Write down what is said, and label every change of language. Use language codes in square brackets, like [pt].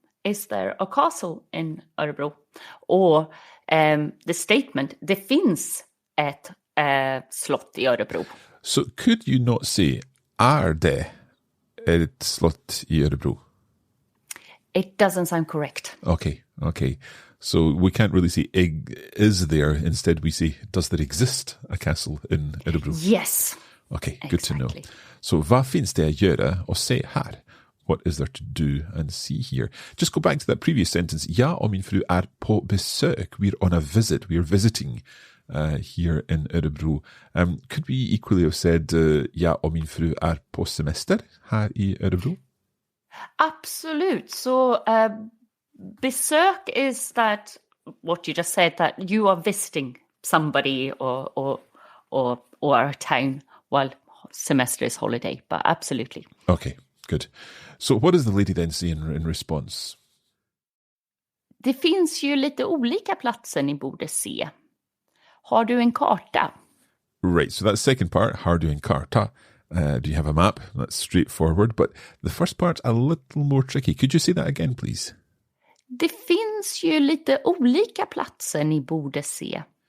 [en] Is there a castle in Örebro? Or the statement, [sv] det finns ett slott i Örebro. [en] So could you not say, [sv] är det ett slott i Örebro? [en] It doesn't sound correct. Okay. So we can't really say is there. Instead we say, does there exist a castle in Örebro? Yes. Okay, good to know. [sv] So vad finns det att göra och se här? [en] What is there to do and see here? Just go back to that previous sentence. [sv] Jag och min fru är på besök. [en] We're on a visit. We're visiting here in Örebro. Could we equally have said [sv] jag och min fru är på semester här i Örebro? Absolut. [en] So besök is that what you just said, that you are visiting somebody or a town while semester is holiday, but absolutely. Okay, good. So what does the lady then say in response? [sv] Det finns ju lite olika platser ni borde se. Har du en karta? [en] Right, so that second part, [sv] har du en karta? [en] Do you have a map? That's straightforward, but the first part's a little more tricky. Could you say that again, please? [sv] Det finns ju lite olika platser ni borde se.